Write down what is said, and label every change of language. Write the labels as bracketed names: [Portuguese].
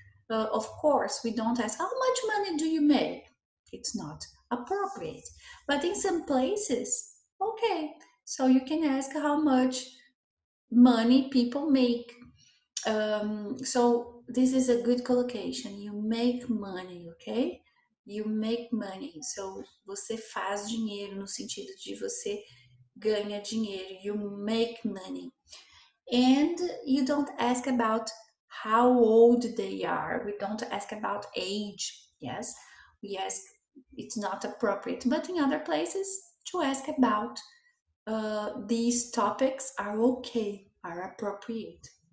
[English] Of course, we don't ask, how much money do you make? It's not appropriate. But in some places, okay, so you can ask how much money people make. So this is a good collocation. You make money, ok? You make money. [Portuguese] So você faz dinheiro no sentido de você ganha dinheiro. [English] You make money. And you don't ask about how old they are. We don't ask about age. Yes, we ask, it's not appropriate. But in other places, to ask about these topics are okay, are appropriate.